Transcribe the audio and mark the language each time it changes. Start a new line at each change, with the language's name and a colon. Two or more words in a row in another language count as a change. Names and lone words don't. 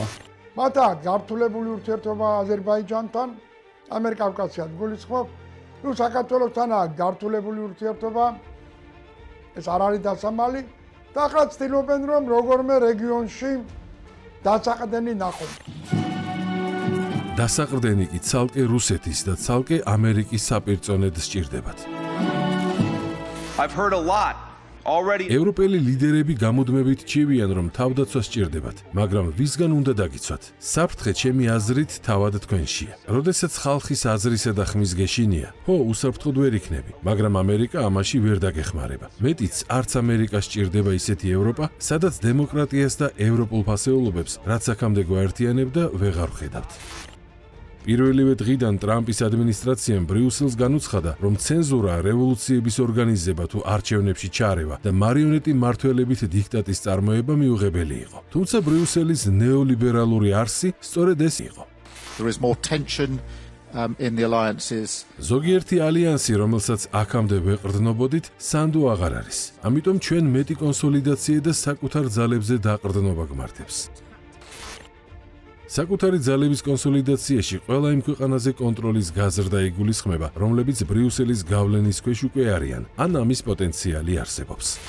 Georgian: მათა გართულებული ურთიერთობა აზერბაიჯანთან, ამიერკავკასიას გულისხმობ, ნუ საქართველოსთანაა გართულებული ურთიერთობა, ეს არ არის დასამალი და ახლა ცდილობენ, რომ როგორმე რეგიონში დასაყრდენი ნახონ. დასაყრდენი კი ცალკე რუსეთის და ცალკე ამერიკის საპირწონედ სჭირდებათ.
English: I've heard a lot already.
Georgian: ევროპელი ლიდერები გამუდმებით ჩივიან, რომ თავდაცვა სჭირდებათ, მაგრამ ვისგან უნდა დაგიცვათ? საფრთხე ჩემი აზრით თავად თქვენშია. როდესაც ხალხის აზრისა და ხმის გეშინია, უსაფრთხოდ ვერ იქნები, მაგრამ ამერიკა ამაში ვერ დაგეხმარება. მეტიც არც ამერიკას სჭირდება ისეთი ევროპა, სადაც დემოკრატიას და ევროპულ ფასეულობებს, რაც აქამდე გვაერთიანებდა, ვეღარ ვხედავთ. პირველივე დღიდან ტრამპის ადმინისტრაციამ ბრიუსელს განუცხადა, რომ ცენზურა, რევოლუციების ორგანიზება თუ არჩევნებში ჩარევა და მარიონეტი მმართველებით დიქტატის წარმოება მიუღებელი იყო. თუმცა ბრიუსელის ნეოლიბერალური არსი სწორედ ეს იყო.
English: There is more tension in the alliances.
Georgian: ზოგიერთი ალიანსი, რომელსაც აქამდე ვეყრდნობოდით, სანდუ აღარ არის. ამიტომ ჩვენ მეტი კონსოლიდაცია და საკუთარ ძალებზე დაყრდნობა გმართებს. საკუთარი ძალების კონსოლიდაციაში ყველა იმ ქვეყანაზე კონტროლის გაზრდა იგულისხმება, რომლებიც ბრიუსელის გავლენის ქვეშ უკვე არიან, ან ამის პოტენციალი არსებობს.